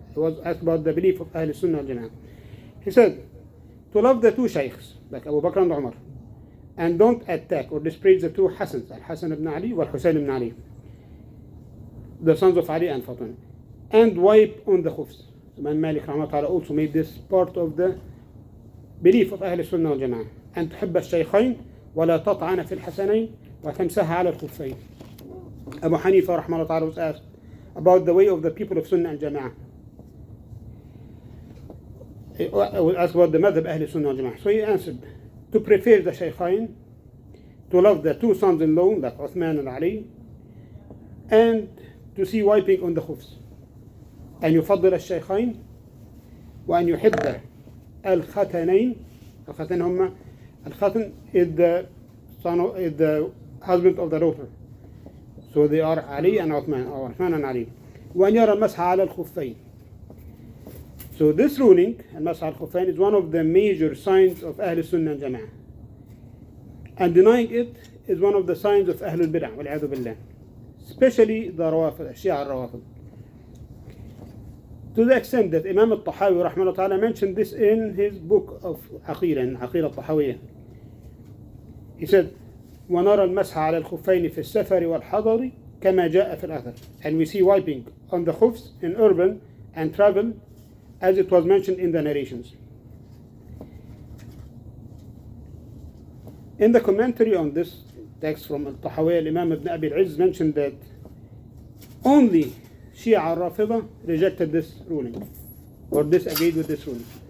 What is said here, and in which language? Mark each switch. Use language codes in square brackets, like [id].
[en] He was asked about the belief of [ar] أهل السنة والجماعة. [en] He said, to love the two shaykhs, like Abu Bakr and Umar, and don't attack or dispraise the two Hassans, Al-Hasan ibn Ali or Hussein ibn Ali, the sons of Ali and Fatima, and wipe on the khufs. Imam Malik rahimahullah ta'ala also made this part of the belief of [ar] أهل السنة والجماعة. أن تحب الشيخين ولا تطعن في الحسنين وتمسح على الخفين. [en] Abu Hanifa [ar] رحمه الله تعالى [en] was asked about the way of the people of Sunnah and Jama'ah. He was asked about the madhab [ar] أهل السنة والجماعة. [en] So he answered, to prefer the shaykhain, to love the two sons-in-law like Uthman and Ali, and to see wiping on the khufs. [ar] أن يفضل الشيخين وأن يحب الختنين. الختن هم الختن [en] is the husband of the daughter. So they are Ali and Uthman, or Uthman and Ali. [ar] وأن يرى المسح على الخفين. [en] So this ruling, [ar] المسح على الخفين, [en] is one of the major signs of أهل السنة والجماعة. And denying it is one of the signs of [ar] أهل البدع والعياذ بالله. [en] Especially the Rawafid, Shia al-Rawafid. To the extent that Imam al-Tahawi [ar] رحمه الله تعالى [en] mentioned this in his book of عقيدة الطحاوية. He said, [ar] ونرى المسح على الخفين في السفر والحضر كما جاء في الأثر. [en] And we see wiping on the khufs in urban and travel as it was mentioned in the narrations. In the commentary on this text from al-Tahawi, Imam ibn Abi al-Izz mentioned that only Shia al-Rafida rejected this ruling or disagreed with this ruling.